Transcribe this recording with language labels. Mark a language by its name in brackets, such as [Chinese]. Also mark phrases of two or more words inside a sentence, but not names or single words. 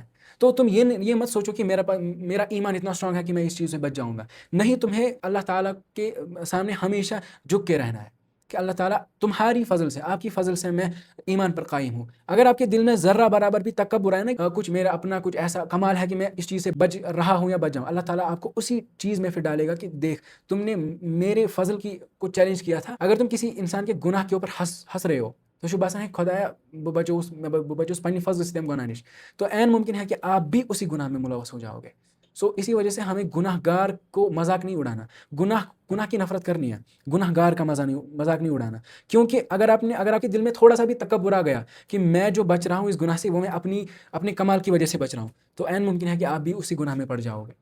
[Urdu] تو تم یہ مت سوچو کہ میرا ایمان اتنا اسٹرانگ ہے کہ میں اس چیز سے بچ جاؤں گا، نہیں، تمہیں اللہ تعالیٰ کے سامنے ہمیشہ جھک کے رہنا ہے کہ اللہ تعالیٰ تمہاری فضل سے، آپ کی فضل سے میں ایمان پر قائم ہوں۔ اگر آپ کے دل میں ذرہ برابر بھی تکبر ہے نا، کچھ میرا اپنا کچھ ایسا کمال ہے کہ میں اس چیز سے بچ رہا ہوں یا بچ جاؤں، اللہ تعالیٰ آپ کو اسی چیز میں پھر ڈالے گا کہ دیکھ، تم نے میرے فضل کی کو چیلنج کیا تھا۔ اگر تم کسی انسان کے گناہ کے اوپر ہنس رہے ہو تو شو باسان ہے [Kashmiri] خدایا بہ بچوس پننہِ [Urdu] فضل سے [Kashmiri] تم گناہ نش، [Urdu] تو عین ممکن ہے کہ آپ بھی اسی گناہ میں ملوث ہو جاؤ گے۔ اسی وجہ سے ہمیں گناہ گار کو مذاق نہیں اڑانا، گناہ کی نفرت کرنی ہے، گناہ گار کا مذاق نہیں اڑانا، کیونکہ اگر آپ کے دل میں تھوڑا سا بھی تکبر آ گیا کہ میں جو بچ رہا ہوں اس گناہ سے، وہ میں اپنے کمال کی وجہ سے بچ رہا ہوں، تو عین ممکن ہے کہ آپ بھی اسی گناہ میں پڑ جاؤ گے۔